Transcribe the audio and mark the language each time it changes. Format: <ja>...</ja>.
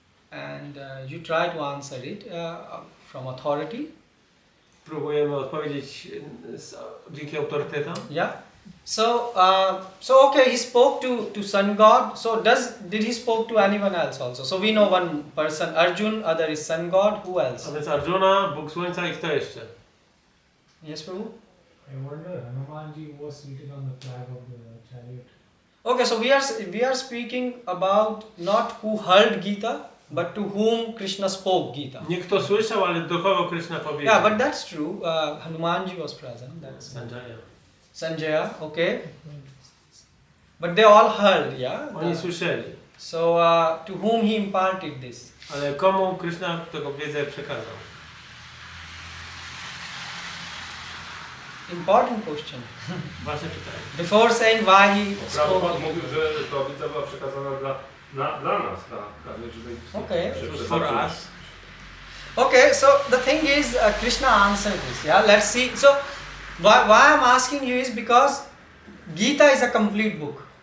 <en>And you try to answer it from authority.</en> <pl>Próbujemy odpowiedzieć dzięki autorytetom.</pl> <en>Yeah. So okay, he spoke to sun god. So did he spoke to anyone else also? So we know one person, Arjun. Other is sun god. Who</en> <pl>A</pl> <en>else?</en> <pl>więc Arjuna, Bóg Słońca i kto jeszcze?</pl> <en>Yes, Prabhu. I wonder, Hanumanji was seated on the flag of the chariot. Okay, so we are speaking about not who heard Gita, but to whom Krishna spoke Gita.</en> <pl>Nie kto słyszał, ale do kogo Krishna powiedział.</pl> <en>Yeah, but that's true. Hanumanji was present. That's Sanjaya. Sanjaya. Okay. But they all heard, yeah.</en> <pl>Oni słyszeli.</pl> <en>So to whom he imparted this?</en> <pl>Ale komu Krishna tego wiedzę przekazał?</pl> <en>Important question.</en> <pl>Wasze pytanie.</pl> <en>Before saying why he</en> <pl>Prabhupada</pl> <en>spoke.</en> <pl>mówił, że ta wiedza była przekazana dla nas,</pl> <en>Okay. For us. Okay, so the thing is, Krishna answered this. Yeah, let's see. So why I'm asking you is because Gita is a complete book.</en>